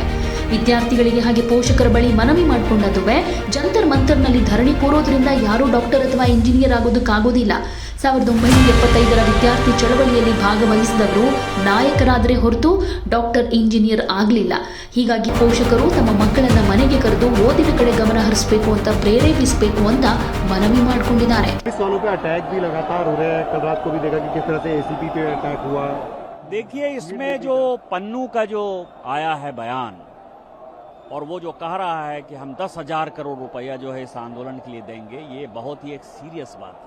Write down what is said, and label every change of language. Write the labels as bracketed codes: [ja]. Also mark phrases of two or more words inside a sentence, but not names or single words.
[kn] ವಿದ್ಯಾರ್ಥಿಗಳಿಗೆ ಹಾಗೆ ಪೋಷಕರ ಬಳಿ ಮನವಿ ಮಾಡಿಕೊಂಡ ದುಬೆ, ಜಂತರ್ ಮಂತರ್ನಲ್ಲಿ ಧರಣಿ ಕೂರೋದ್ರಿಂದ ಯಾರೂ ಡಾಕ್ಟರ್ ಅಥವಾ ಇಂಜಿನಿಯರ್ ಆಗೋದಕ್ಕಾಗೋದಿಲ್ಲ. 1975ರ ವಿದ್ಯಾರ್ಥಿ ಚಳವಳಿಯಲ್ಲಿ ಭಾಗವಹಿಸಿದವರು ನಾಯಕರಾದರೆ ಹೊರತು ಡಾಕ್ಟರ್ ಇಂಜಿನಿಯರ್ ಆಗಲಿಲ್ಲ. ಹೀಗಾಗಿ ಪೋಷಕರು ತಮ್ಮ ಮಕ್ಕಳನ್ನ ಮನೆಗೆ ಕರೆದು ಓದಿನ ಕಡೆ ಗಮನ ಹರಿಸಬೇಕು ಅಂತ ಪ್ರೇರೇಪಿಸಬೇಕು ಅಂತ ಮನವಿ ಮಾಡಿಕೊಂಡಿದ್ದಾರೆ. [hi] देखिए, इसमें जो पन्नू का जो आया है बयान और वो जो कह रहा है कि हम 10,000 करोड़ रुपया जो है इस आंदोलन के लिए देंगे, ये बहुत ही एक सीरियस बात है.